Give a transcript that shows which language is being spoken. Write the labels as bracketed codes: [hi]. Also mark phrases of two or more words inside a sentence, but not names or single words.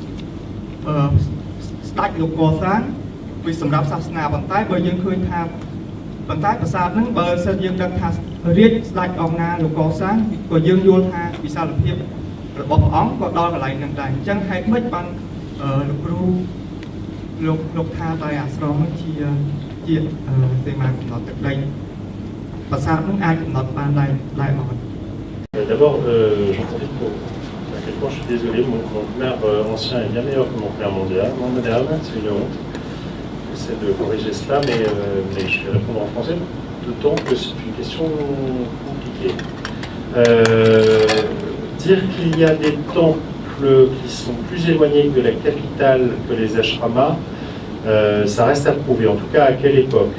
[km] ស្ដេចលោកកសាងវាសម្រាប់សាសនាប៉ុន្តែបើយើងឃើញថាប៉ុន្តែប្រាសាទហ្នឹងបើសិនយើងដឹងថារាជស្ដេចអង្គណាលោកកសាងក៏យើងយល់ថាវិសាលភាពរបស់ព្រះអង្គក៏ដល់កន្លែងហ្នឹងដែរអញ្ចឹងហេតុម៉េចបានលោកគ្រូលោកថាតែអាស្រមហ្នឹងជាសេមាកំណត់ទឹកដីប្រាសាទហ្នឹងអាចកំណត់បានដែរអត់ [fr] D'abord, j'en profite pour à quel point je suis désolé, mon khmer ancien est bien meilleur que mon khmer moderne, c'est une honte. J'essaie de corriger cela, mais je vais répondre en français, d'autant que c'est une question compliquée. Dire qu'il y a des temples qui sont plus éloignés de la capitale que les ashramas, ça reste à prouver, en tout cas à quelle époque.